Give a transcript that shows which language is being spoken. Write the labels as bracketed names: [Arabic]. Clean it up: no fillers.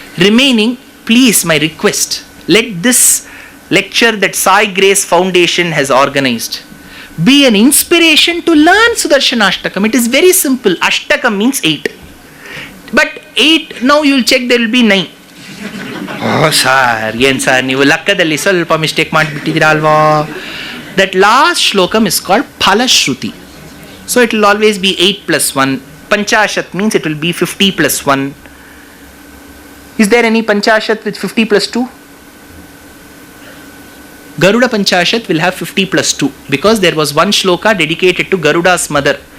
[English] Remaining, please, my request, let this lecture that Sai Grace Foundation has organized be an inspiration to learn Sudarshana Ashtakam. It is very simple. Ashtakam means 8. But 8, now you will check, there will be 9. [Kannada] Oh, sir, yen sir, ನೀವು ಲೆಕ್ಕದಲ್ಲಿ ಸ್ವಲ್ಪ mistake ಮಾಡಿಬಿಟ್ಟಿದ್ದೀರಾ ಅಲ್ವಾ? [English] That last shlokam is called Phalashruti. So it will always be 8 plus 1. Panchashat means it will be 50 plus 1. Is there any Panchashat with 50 plus 2? Garuda Panchashat will have 50 plus 2 because there was one shloka dedicated to Garuda's mother.